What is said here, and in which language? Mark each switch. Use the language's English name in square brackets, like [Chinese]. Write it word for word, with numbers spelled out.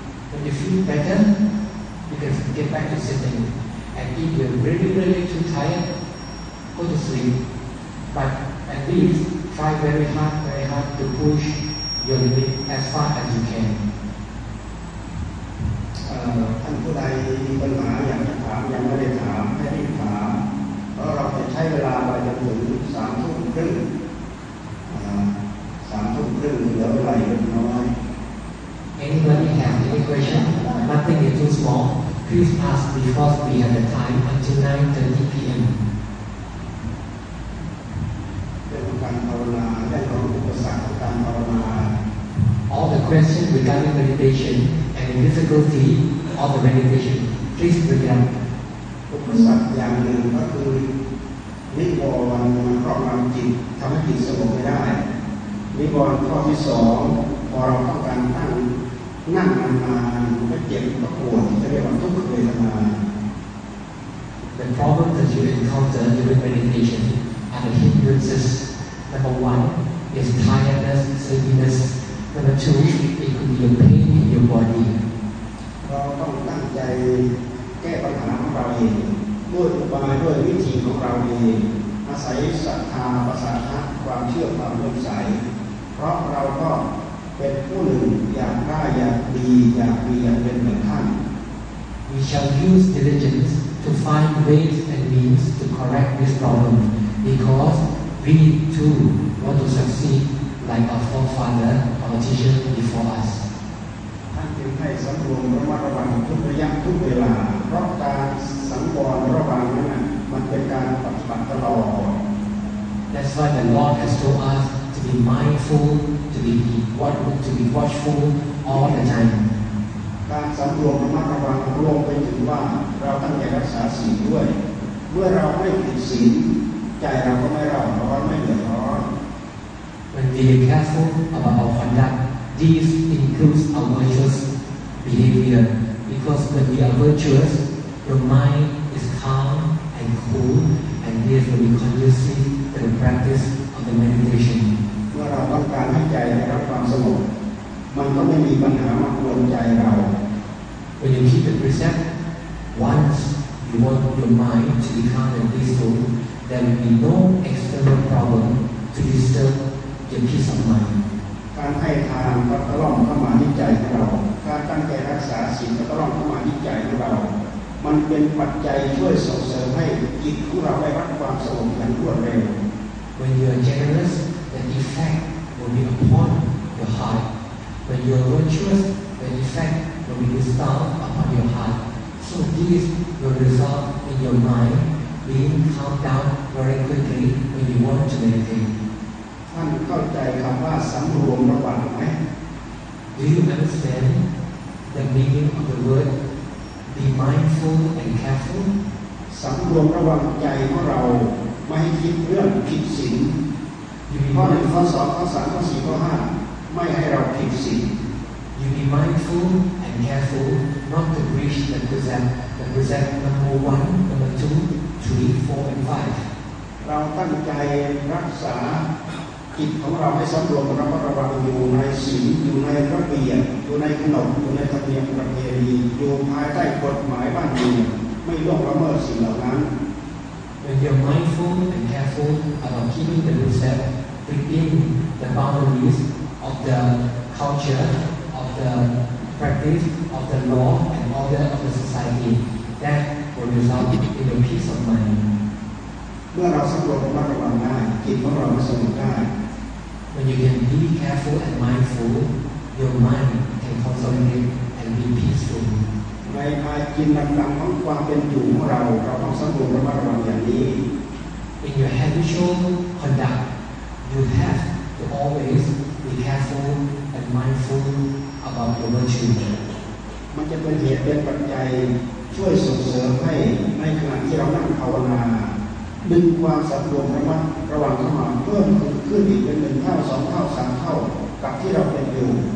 [English] When you feel better, you can get back to sitting. And if you're really, really too tired, go to sleep. But at least try very hard, very hard to push your limit as far as you can. [Thai] ท่านผู้ใดมีปัญหาอยากจะถามยังไม่ได้ถามให้รีบถามเพราะเราจะใช้เวลาไปจนถึงสามทุ่มครึ่งสามทุ่มครึ่งเหลือเวลาอีกน้อย [English] Anybody have any question? Nothing is too small. Please ask before we have the time until nine thirty p.m. [Thai] เรื่องการภาวนาได้รับอุปสรรคของการภาวนา [English] All the questions regarding meditation. difficulty of the meditation, please bring it up. [Thai] อุปสรรคอย่างหนึ่งก็คือนิวรณ์มันครอบงำจิตทำให้จิตสงบไม่ได้นิวรณ์ข้อที่สองพอเราต้องการตั้งนั่งนานๆก็เจ็บก็ปวดเรียกว่าทุกขเวทนา [English] The problems that you encounter during meditation are the hindrances. Number one is tiredness, sleepiness. Number two, it could be a pain in your body. [Thai] เราต้องตั้งใจแก้ปัญหาของเราเองด้วยอุบายด้วยวิธีของเราเองอาศัยศรัทธาปัสสาวะความเชื่อความเลื่อมใสเพราะเราก็เป็นผู้หนึ่งอยากได้อยากดีอยากมีอยากเป็นเหมือนท่าน [English] We shall use diligence to find ways and means to correct this problem because we too want to succeed like our forefathers father, our teacher before us. [Thai] ท่านจึงให้สำรวมระมัดระวังทุกระยะทุกเวลาเพราะการสังวรระวังนั้นมันเป็นการปฏิบัติตลอด [English] That's why the Lord has told us to be mindful, to be what to be watchful all the time. [Thai] การสำรวมระมัดระวังรวมไปถึงว่าเราตั้งใจรักษาศีลด้วยเมื่อเราไม่ผิดศีลใจเราก็ไม่ร้อนร้อนไม่เดือดร้อน [English] When we are careful about our conduct. This includes our virtuous behavior because when we are virtuous, your mind is calm and cool, and this will be conducive to the practice of the meditation. [Thai] เมื่อเราต้องการให้ใจได้รับความสงบมันก็ไม่มีปัญหามากวนใจเรา [English] When you keep the precept, once you want your mind to be calm and peaceful, there will be no external problem to disturb your peace of mind. [Thai] การให้ทานก็ตะล่อมเข้ามาที่ใจของเราการตั้งใจรักษาศีลก็ตะล่อมเข้ามาที่ใจของเรามันเป็นปัจจัยช่วยส่งเสริมให้จิตของเราได้รับความสงบอย่างรวดเร็ว [English] When you are generous, the effect will be upon your heart. When you are virtuous, the effect will be bestowed upon your heart. So this will result in your mind being calmed down very quickly when you want to meditate. [Thai] ท่านเข้าใจคำว่าสำรวมระวังไหม [English] Do you understand the meaning of the word be mindful and careful? [Thai] สำรวมระวังใจของเราไม่ให้คิดเรื่องผิดศีลข้อหนึ่งข้อสองข้อสามข้อสี่ข้อห้าไม่ให้เราผิดศีล [English] You be mindful and careful not to breach the precept. The precept number one, number two, three, four, and five. [Thai] เราตั้งใจรักษาจิตของเราให้สำรวมระมัดระวังอยู่ในศีลอยู่ในระเบียบอยู่ในขนบอยู่ในธรรมเนียมประเพณีอยู่ภายใต้กฎหมายบ้านเมืองไม่ล่วงละเมิดสิ่งเหล่านั้น [English] When you're mindful and careful about keeping the precept within the boundaries of the culture of the practice of the law and order of the society that will result in the peace of mind [Thai] เมื่อเราสำรวมระมัดระวังได้จิตของเราสงบได้ [English] When you can be careful and mindful, your mind can consolidate and be peaceful. [Thai] ในอาจินดังๆของความเป็นอยู่ของเราเราต้องสำรวมระมัดระวังอย่างนี้ [English] In your habitual conduct, you have to always be careful and mindful about your virtue. [Thai] มันจะเป็นเหตุเป็นปัจจัยช่วยส่งเสริมให้ในขณะที่เรานั่งภาวนาดึงความสำรวมระมัดระวังเข้ามาเพิ่มขึ้นอีกเป็นหนึ่งเท่าสองเท่าสามเท่ากับที่เราเป็นอยู่